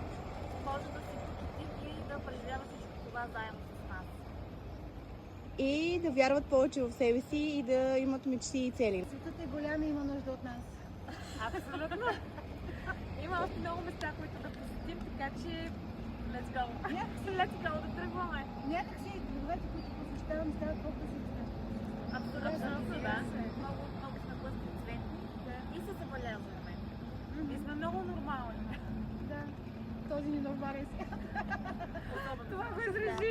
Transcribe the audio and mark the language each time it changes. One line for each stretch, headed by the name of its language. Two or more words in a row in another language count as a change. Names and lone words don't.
Bulgarian: може да си посетим и да преживява всичко това заедно с нас. И да вярват повече в себе си и да имат мечти и цели. Светът е голям и има нужда от нас. Абсолютно. Има още много места, които да посетим, така че
English: let's go. Let's go
Bulgarian: да тръгваме. Някакси градовете, които посещавам, стават по-красиви. Абсолютно, да. Много сме пъстроцветни и се забелязваме. И сме много нормални. Да, този ни нормален свят. Това го изрежи.